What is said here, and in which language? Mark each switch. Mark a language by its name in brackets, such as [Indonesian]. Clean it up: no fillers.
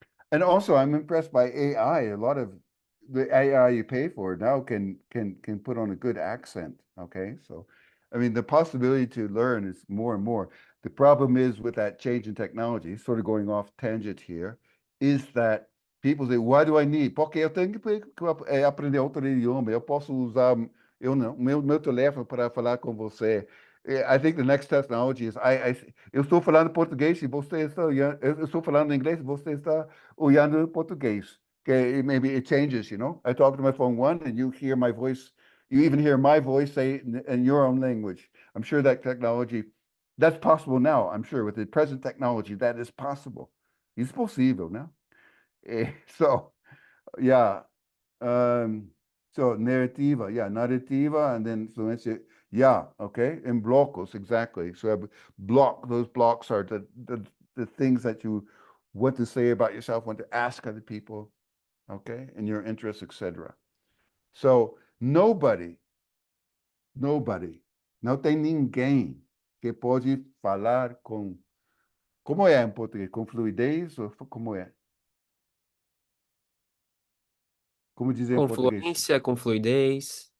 [English] And also, I'm impressed by AI. A lot of the AI you pay for now can put on a good accent, okay? So, I mean, the possibility to learn is more and more. The problem is with that change in technology, sort of going off tangent here, is that people say, why do I need? [Portuguese] Porque eu tenho que aprender outro idioma. Eu posso usar meu telefone para falar com você. [English] I think the next technology is, [Portuguese] eu estou falando português e você está, eu estou falando inglês e você está olhando português. [English] Okay, maybe it changes, I talk to my phone and you hear my voice, you even hear my voice say in your own language. I'm sure that technology, that's possible now. I'm sure with the present technology, that is possible. It's possible now. So, yeah. So narrativa, narrativa, and then fluency, okay, in blocos, exactly. So those blocks are the things that you want to say about yourself, want to ask other people, okay, and your interests, etc. So nobody, [Portuguese] não tem ninguém que pode falar como é em português? Com fluidez ou como é? Como dizer em português? Confluência, com fluidez.